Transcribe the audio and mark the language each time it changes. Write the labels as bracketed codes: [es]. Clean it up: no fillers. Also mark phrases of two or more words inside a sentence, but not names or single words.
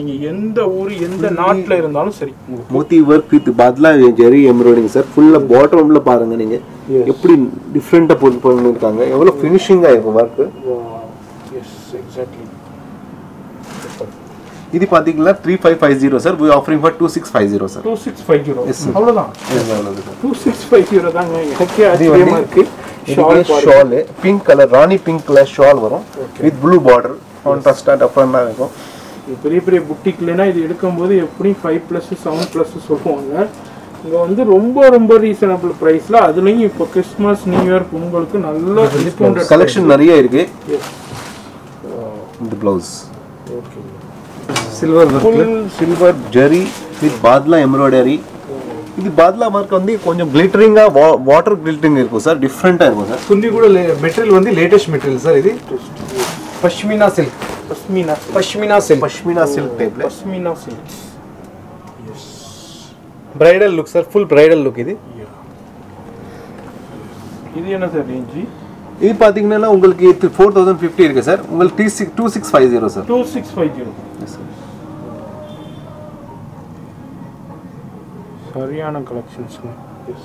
[ta] நீங்கள் எந்த ஊர் எந்த நாட்டில் இருந்தாலும் சரி. மோத்தி [en] work with [ta] பாத்லா ஜெரி எம்ப்ராய்டிங் சார். ஃபுல்லாக பாட்டமில் பாருங்கள் நீங்கள் எப்படி டிஃப்ரெண்ட்டாக போட்டு பண்ணியிருக்காங்க. எவ்வளோ ஃபினிஷிங்காக இருக்கும் ஒர்க்கு. [en] Yes exactly. [ta] இது பார்த்தீங்கன்னா 3550 சார். [en] we offering for 2650 சார். [ta] 2650. அவ்வளோதான். 2650 தாங்க. எனக்கே இது ஆச்சரியமாக இருக்குது. [en] Shawl pink colour rani pink colour shawl வரும் with blue border. [ta] கான்ட்ராஸ்டாக டிஃப்ரெண்டாக இருக்கும். பெரிய பெரிய புட்டிக்லனா இது எடுக்கும்போது எப்படி 5+ 7+ சொல்லுவாங்க. இங்கே வந்து ரொம்ப ரொம்ப [en] reasonable priceil, [ta] அதுலேயும் இப்போ [en] Christmas New Year [ta] பொங்கலுக்கு நல்ல டிஸ்கவுண்ட் கலெக்ஷன் நிறைய இருக்கு. இந்த ப்ளவுஸ் ஓகே. [en] Silver zari with badla embroidery. [ta] இது பாத்லா மார்க் வந்து கொஞ்சம் கிளிட்டரிங்காக [en] water glittering [ta] இருக்கும் சார். டிஃப்ரெண்ட்டாக இருக்கும் சார். [te] కుంది కూడా మెటీరియల్ வந்து [en] latest material [te] సార్. ఇది [en] pashmina silk. pashmina silk [te] టైప్. [en] Pashmina silk. Yes. Bridal look sir. Full bridal look ఇది. [ta] இது என்ன சார் ரேஞ்சு? இது பார்த்தீங்கன்னா உங்களுக்கு 4050 இருக்கு சார். உங்களுக்கு 2650 சார். 2650. சரியான கலெக்ஷன்ஸுங்க. எஸ்.